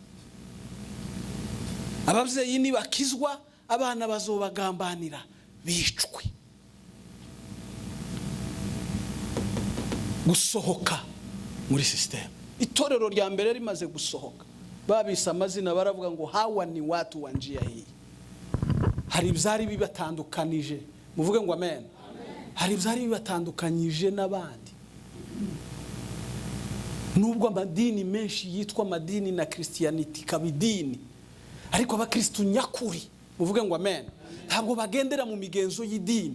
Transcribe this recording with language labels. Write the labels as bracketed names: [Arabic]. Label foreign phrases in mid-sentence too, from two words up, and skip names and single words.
[Kinyarwanda] Ababyeyi nibakizwa abana bazobagambanira bicwe. Gusohoka muri system. Itorero rya mbere rimaze gusohoka babisa amazina baravuga ngo [Swahili] hawa ni watu wa njia hii. [Kinyarwanda] hari ibyari bibatandukanije, muvuge ngo amen. Hari ibyari bibatandukanyije n'abandi. Nubwo amadini menshi yitwa amadini na Christianity kabidini, ariko abakristo nyakuri, muvuge ngo amen, ntabwo bagendera mu migenzo y'idini.